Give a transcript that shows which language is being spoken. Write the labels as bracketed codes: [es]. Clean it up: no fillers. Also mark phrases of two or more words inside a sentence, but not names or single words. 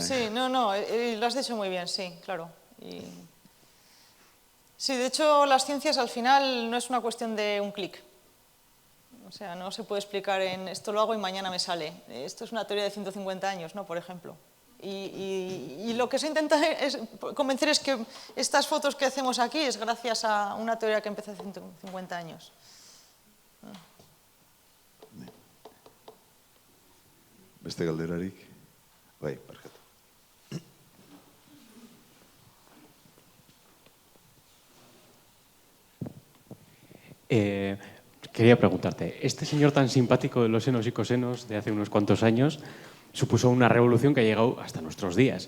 [es] sí, no, lo has dicho muy bien, sí, claro. Sí, de hecho, las ciencias al final no es una cuestión de un clic. O sea, no se puede explicar en esto lo hago y mañana me sale. Esto es una teoría de 150 años, ¿no? Por ejemplo. Y lo que se intenta convencer es que estas fotos que hacemos aquí es gracias a una teoría que empezó hace 150 años. [eu] Beste galderarik? Bai, barkatu. [es] Quería preguntarte, este señor tan simpático de los senos y cosenos de hace unos cuantos años supuso una revolución que ha llegado hasta nuestros días.